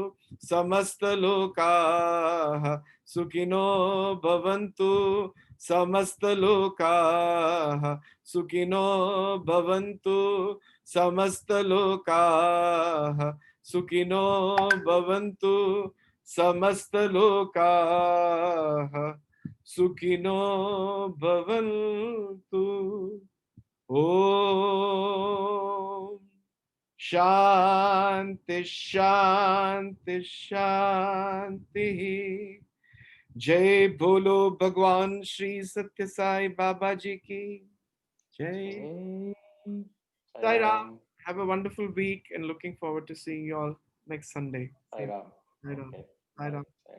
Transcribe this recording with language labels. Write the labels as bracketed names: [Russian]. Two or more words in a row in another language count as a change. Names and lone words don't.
[Sanskrit] समस्तलोकाः सुखिनो भवन्तु समस्तलोकाः सुखिनो भवन्तु समस्तलोकाः सुखिनो भवन्तु समस्तलोकाः सुखिनो भवन्तु। ॐ शांति शांति शांति। [Hindi] जय बोलो भगवान श्री सत्य साई बाबा जी की जय। Jai Sai Sai Ram. Ram. [English] Have a wonderful week and looking forward to seeing you all next Sunday. Sai Ram. Sai Ram. Okay. Sai Ram. Bye.